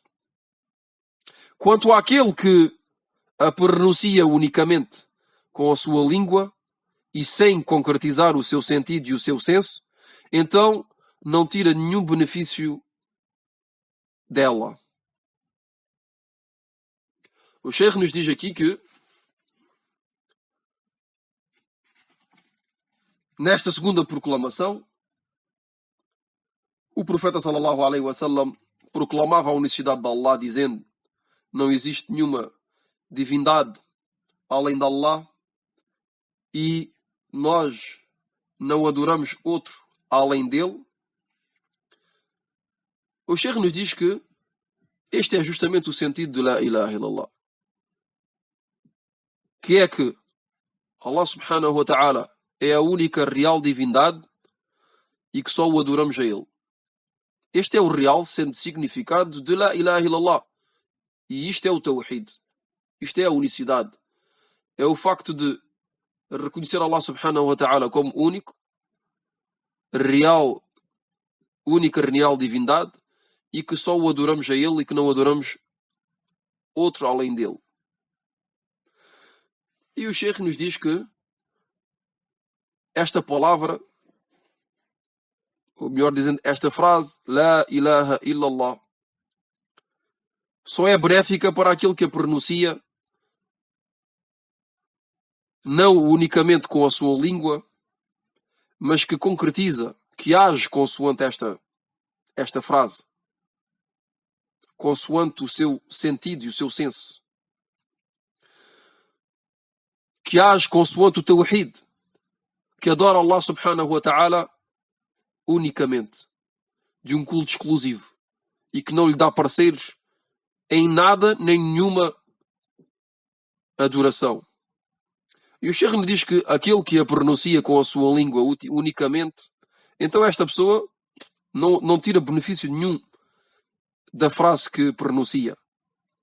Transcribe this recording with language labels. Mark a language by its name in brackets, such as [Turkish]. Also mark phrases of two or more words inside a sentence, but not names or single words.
[Portuguese] Quanto àquele que a pronuncia unicamente com a sua língua e sem concretizar o seu sentido e o seu senso, então não tira nenhum benefício dela. O Sheikh nos diz aqui que nesta segunda proclamação, o profeta [Arabic] صلى الله عليه وسلم [Portuguese] proclamava a unicidade de Allah, dizendo: não existe nenhuma divindade além de Allah e nós não adoramos outro além dele. O Sheikh nos diz que este é justamente o sentido de [Arabic] لا إله إلا الله, [Portuguese] que é que [Arabic] الله سبحانه وتعالى [Portuguese] é a única real divindade e que só o adoramos a ele. Este é o real significado de [Arabic] لا إله إلا الله. [Portuguese] E isto é o Tawhid. Isto é a unicidade. É o facto de reconhecer [Arabic] الله سبحانه وتعالى [Portuguese] como único, real, única real divindade, e que só o adoramos a ele e que não adoramos outro além dele. E o Sheikh nos diz que esta palavra, ou melhor dizendo, esta frase, [Arabic] لا إله إلا الله, [Portuguese] só é benéfica para aquele que a pronuncia não unicamente com a sua língua, mas que concretiza, que age consoante esta frase, consoante o seu sentido e o seu senso, que age consoante o Tawhid, que adora [Arabic] الله سبحانه وتعالى [Portuguese] unicamente, de um culto exclusivo, e que não lhe dá parceiros em nada, nem nenhuma adoração. E o Sheikh me diz que aquele que a pronuncia com a sua língua unicamente, então esta pessoa não tira benefício nenhum da frase que pronuncia.